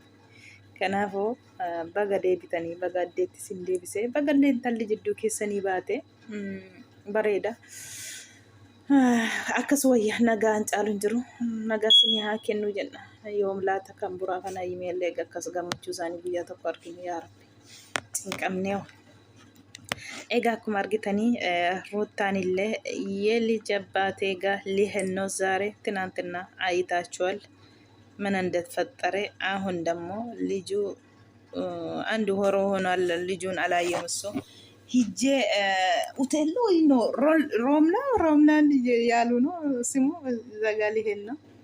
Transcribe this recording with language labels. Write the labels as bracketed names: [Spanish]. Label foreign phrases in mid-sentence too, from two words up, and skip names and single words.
[Oromo] Kanaafuu baga deebitanii baga addeetti sin deebisee baga illee intalli jidduu keessanii baate bareeda. Akkas wayyaa nagaan caalu hin jiru nagaa sinii haa kennu jenna yoom laata kan buraa kana imeellee akkas gammachuu isaanii guyyaa tokko arginu yaa rabbi. Qabneew egaa akkuma argitanii ruuttaanillee [Amharic] የልጅ አባቴ ጋር ሊሄድ ነው ዛሬ ትናንትና አይታችኋል ምን እንደተፈጠረ አሁን ደግሞ ልጁ አንድ ወር ሆኗል ልጁን አላየም እሱ ሂጄ ሆቴል ነው ሮምና ያሉ ነው ስሙ እዛ ጋር ሊሄድ ነው